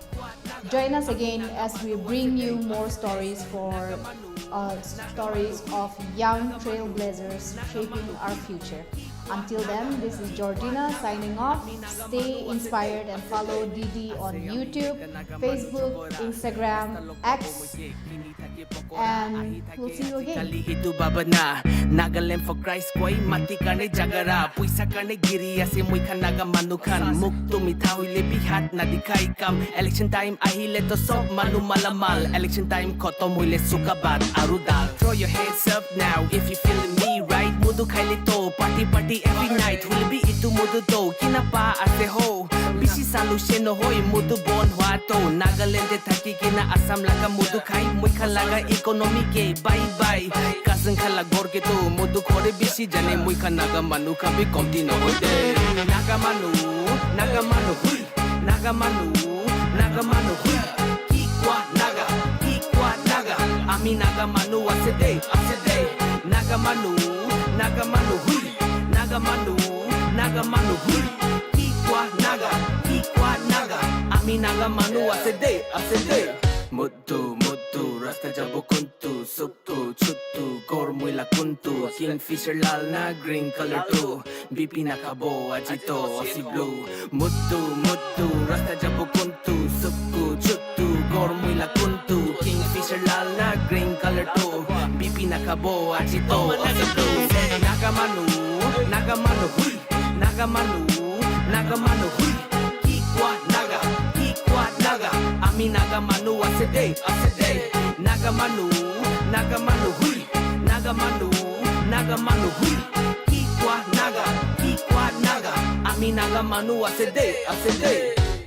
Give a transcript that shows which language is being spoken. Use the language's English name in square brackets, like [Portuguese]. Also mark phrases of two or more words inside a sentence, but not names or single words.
[English] Join us again as we bring you more stories stories of young trailblazers shaping our future. Until then, this is Georgina signing off. Stay inspired and follow Didi on YouTube, Facebook, Instagram, X, and we'll see you again. [Naga Pidgin] Nagaland for Christ koi mati karne jagara puisa karne giri ase moi khan Naga Manu khan mukto mitha hoile bihat na dikhai kam election time ahile to sob manu malamal election time khotom hoile suka bhat aru dal [English] throw your hands up now if you feeling me right [Naga Pidgin] mudu khaile to [English] party every night will be [Naga Pidgin] itu mudu do kina pa ase ho bishi salu sheno hoi mudu bon hwa to Nagaland de thaki kina Assam laga mudu khai moi khan laga economy ke bye bye cousin khala gor ke to mudu khore bishi jane moi khan Naga Manu ka bhi komti no hoite Naga Manu hui Naga Manu hui kikwa naga ami Naga Manu ase day Naga Manu hui Naga Manu hui kikwa naga ami Naga Manu ase day Mutu rasta jabo kuntu suptu chuttu gormui la kuntu kingfisher lal na [English] green color [Naga Pidgin] too BP nakabo ajito osi blue mutu rasta jabo kuntu suptu chuttu gormui la kuntu kingfisher lal na [English] green color [Naga Pidgin] too BP nakabo ajito osi blue Naga Manu hui Naga Manu hui kikwa naga ami Naga Manu ase day Naga Manu hui Naga Manu hui kikwa naga ami Naga Manu ase day